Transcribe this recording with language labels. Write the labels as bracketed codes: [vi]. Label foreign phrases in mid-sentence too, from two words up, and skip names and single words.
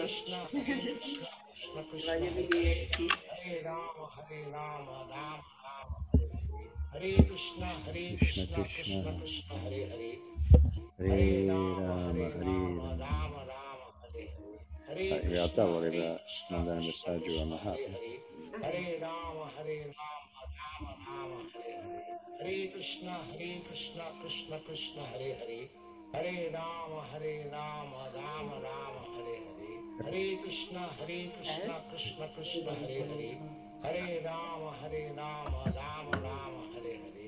[sa] Krishna Krishna [it] Voglio [sa] Hare Hare, [it] vederti. [sa] Hare Rama Rama Rama Hare Hare, Hare Krishna Krishna Hare Hare, Hare Rama Rama Rama Hare Hare, Hare [it] In [sa] Krishna [it] realtà voleva [sa] Krishna [it] mandare un messaggio a [sa] Krishna Hare [it] Mahatma. [sa] Hare, Hare Rama Rama Rama Hare Hare, Hare Krishna Krishna Hare Hare, Hare Rama Rama Rama Hare Hare, Hare Krishna Krishna Hare Hare, Hare Rama, Rama Rama, Hare Hare.